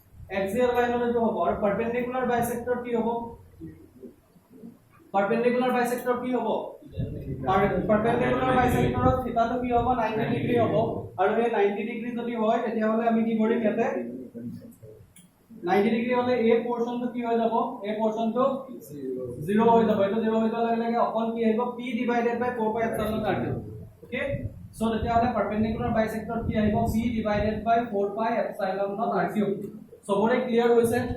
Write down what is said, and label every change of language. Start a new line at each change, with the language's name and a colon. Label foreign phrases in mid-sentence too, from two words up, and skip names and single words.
English: axial liner
Hindi: जो हो और
English: perpendicular bisector
Hindi: की हो
English: perpendicular bisector
Hindi: की हो
English: perpendicular bisector theta
Hindi: तो की हो 90 डिग्री हो और ये 90 डिग्री
Assamese: যদি হয় তেতিয়া হলে আমি কি কৰিম ইয়াতে 90 ডিগ্রি হলে এই পোরশনটো কি হৈ যাব এই পোরশনটো 0 হৈ যাব এটো 0 হৈ যোৱাৰ লগে লগে অকল কি আহিব
English: p divided by 4 pi epsilon r okay so
Assamese: তেতিয়া হলে
English: perpendicular bisector
Assamese: কি আহিব
English: p divided by 4 pi epsilon r cube
Assamese: সবৰে ক্লিয়াৰ হৈছে